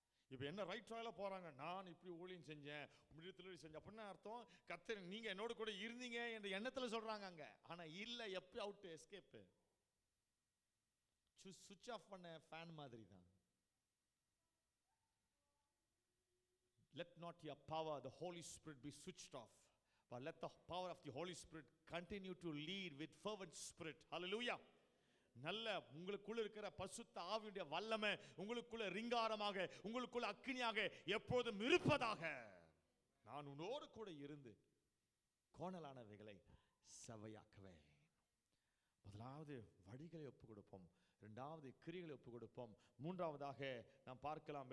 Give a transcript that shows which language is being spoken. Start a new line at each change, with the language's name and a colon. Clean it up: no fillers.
Tamil: இப்போ என்ன ரைட் ட்ராயில போறாங்க, நான் இப்படி ஊழியம் செஞ்சேன், முடியத்தில் செஞ்சேன் அப்படின்னா அர்த்தம் கர்த்தர் நீங்க என்னோட கூட இருந்தீங்க என்ற எண்ணத்தில் சொல்றாங்க அங்க. ஆனா இல்ல, எப்போ அவுட் எஸ்கேப், சுவிட்ச் ஆஃப் பண்ண ஃபேன் மாதிரி தான்.
English: Let not your power, the Holy Spirit, be switched off, but let the power of the Holy Spirit continue to lead with fervent spirit. Hallelujah.
Tamil: நல்ல உங்களுக்குள்ள இருக்கிற பரிசுத்த ஆவியுடைய வல்லமை உங்களுக்குள்ள ரிங்காரமாக, உங்களுக்குள்ள அக்கினியாக எப்போதும் இருப்பதாக. நான் உன்னோடு கூட இருந்து கோணலானவைகளை செவ்வையாக்குவேன். முதலாவது வழிகளை ஒப்பு கொடுப்போம், இரண்டாவது கிரியைகளை ஒப்பு கொடுப்போம், மூன்றாவதாக நாம் பார்க்கலாம்.